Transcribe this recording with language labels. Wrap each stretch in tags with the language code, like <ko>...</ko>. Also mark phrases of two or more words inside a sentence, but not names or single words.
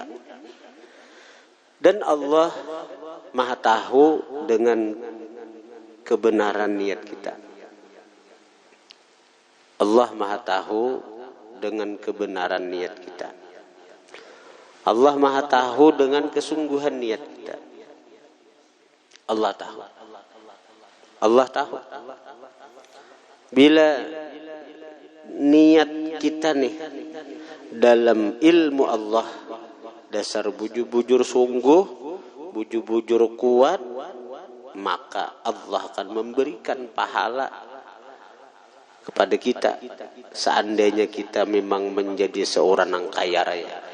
<id>Dan Allah Maha tahu dengan kebenaran niat kita. Allah Maha tahu dengan kebenaran niat kita. Allah Maha tahu dengan kesungguhan niat kita. Allah tahu. Allah tahu.</id> <bjn>Bila niat kita nih dalam ilmu Allah, dasar bujur-bujur sungguh, bujur-bujur kuat, maka Allah akan memberikan pahala kepada kita seandainya kita memang menjadi seorang yang kaya raya.</bjn>